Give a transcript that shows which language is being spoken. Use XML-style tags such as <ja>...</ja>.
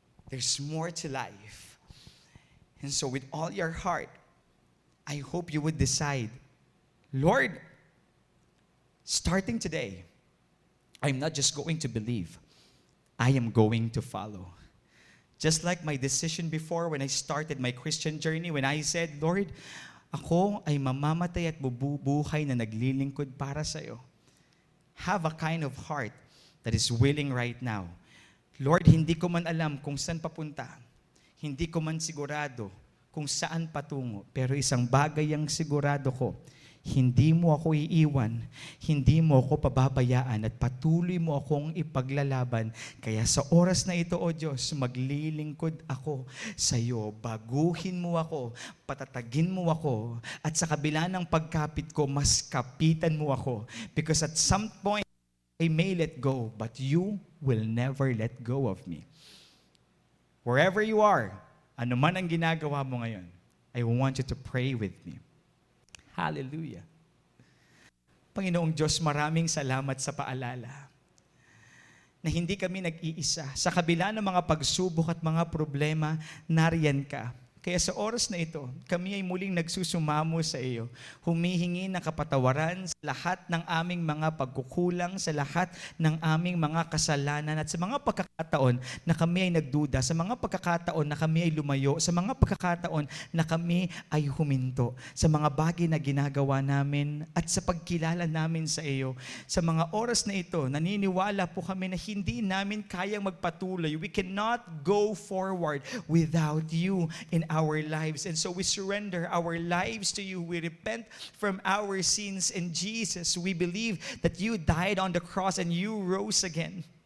<en>There's more to life. And so with all your heart, I hope you would decide, Lord, starting today, I'm not just going to believe, I am going to follow. Just like my decision before when I started my Christian journey, when I said, Lord,</en> <tl>ako ay mamamatay at bubuhay na naglilingkod para sa'yo.</tl> <en>Have a kind of heart that is willing right now.</en> <tl>Lord, hindi ko man alam kung saan papunta. Hindi ko man sigurado kung saan patungo. Pero isang bagay ang sigurado ko, Hindi mo ako iiwan, hindi mo ako pababayaan at patuloy mo akong ipaglalaban. Kaya sa oras na ito, O Diyos, maglilingkod ako sa iyo. Baguhin mo ako, patatagin mo ako, at sa kabila ng pagkapit ko, mas kapitan mo ako.</tl> <en>Because at some point, I may let go, but you will never let go of me. Wherever you are,</en> <tl>ano man ang ginagawa mo ngayon,</tl> <en>I want you to pray with me. Hallelujah.</en> <tl>Panginoong Diyos, maraming salamat sa paalala na hindi kami nag-iisa. Sa kabila ng mga pagsubok at mga problema, nariyan ka. Kaya sa oras na ito, kami ay muling nagsusumamo sa iyo, humihingi ng kapatawaran sa lahat ng aming mga pagkukulang, sa lahat ng aming mga kasalanan, at sa mga pagkakataon na kami ay nagduda, sa mga pagkakataon na kami ay lumayo, sa mga pagkakataon na kami ay huminto, sa mga bagay na ginagawa namin at sa pagkilala namin sa iyo. Sa mga oras na ito, naniniwala po kami na hindi namin kayang magpatuloy.</tl> <en>We cannot go forward without you in our lives. And so we surrender our lives to you. We repent from our sins. And Jesus, we believe that you died on the cross and you rose again.</en>